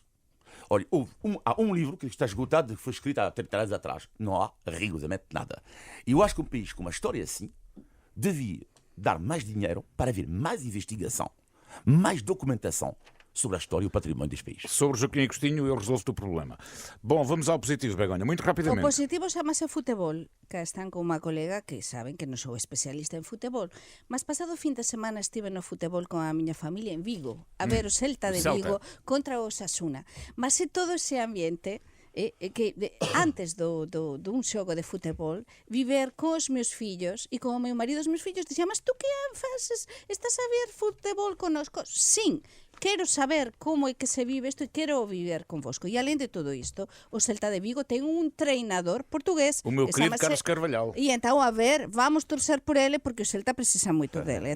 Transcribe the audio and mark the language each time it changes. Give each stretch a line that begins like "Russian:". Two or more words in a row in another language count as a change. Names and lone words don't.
Portuguese: Olha, há um livro que está esgotado, que foi escrito há 30 anos atrás. Não há rigorosamente nada. E eu acho que um país com uma história assim devia dar mais dinheiro para haver mais investigação, mais documentação sobre a história e o património deste país. Sobre Joaquim Agostinho, eu resolvo-te o problema. Bom, vamos ao positivo, Begonha, muito O rapidamente.
Galician: positivo chamase futebol, que están con unha colega que saben que non sou especialista en futebol, mas pasado fin de semana estive no futebol con a miña familia en Vigo, a ver o Celta de Celta. Vigo contra o Osasuna. Mas é todo ese ambiente antes dun xogo de futebol, viver cos meus fillos e con o meu marido, os meus fillos dixían, mas tú que faces? Estás a ver futebol conosco? Sin, quero saber como é que se vive isto e quero viver convosco. E além de todo isto, o Celta de Vigo ten un treinador portugués.
Portuguese: O meu
Galician: que
Portuguese: querido
Galician: chamase- Carlos Carvalhal.
Portuguese: E então, a ver, vamos torcer por ele, porque o Celta precisa moito dele.